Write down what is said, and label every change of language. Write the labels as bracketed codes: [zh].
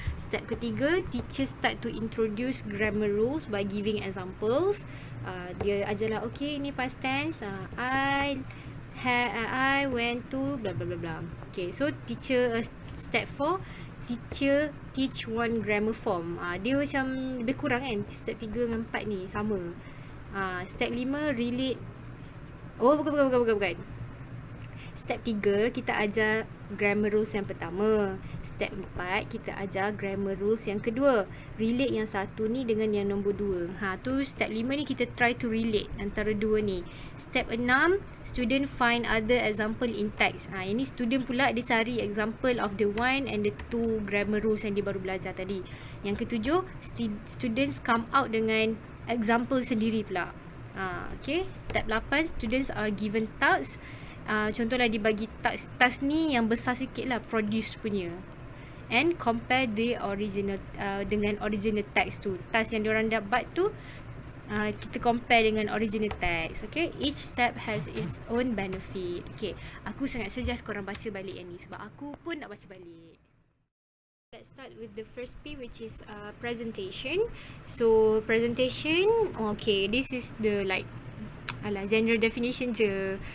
[en] Step ketiga, teacher start to introduce grammar rules by giving examples. [ms] Dia ajarlah, [en] okay, ini past tense, I went to blah blah blah blah. Okay, so teacher, step 4, teacher teach one grammar form. [ms] Dia macam lebih kurang kan, step 3 dengan 4 ni sama. [en] Step 5, relate. Bukan. [ms] Step 3, kita ajar grammar rules yang pertama. Step 4, kita ajar grammar rules yang kedua. Relate yang satu ni dengan yang nombor 2. [en] Tu step 5 ni kita try to relate [ms] antara dua ni. [en] Step 6, student find other example in text. [ms] Ini student pula dia cari [en] example of the one and the two grammar rules [ms] yang dia baru belajar tadi. Yang ketujuh, [en] students come out dengan example [ms] sendiri pula. [en] Okay, step 8, students are given tasks. [ms] Contohlah dibagi task ni yang besar sikit lah, produce punya, and compare the original dengan original text tu. Task yang diorang dapat tu kita compare dengan original text. [en] Okay, each step has its own benefit. [ms] Okay, aku sangat suggest korang baca balik yang ni sebab aku pun nak baca balik. [en] Let's start with the first P, which is presentation. So presentation, okay, this is the general definition je.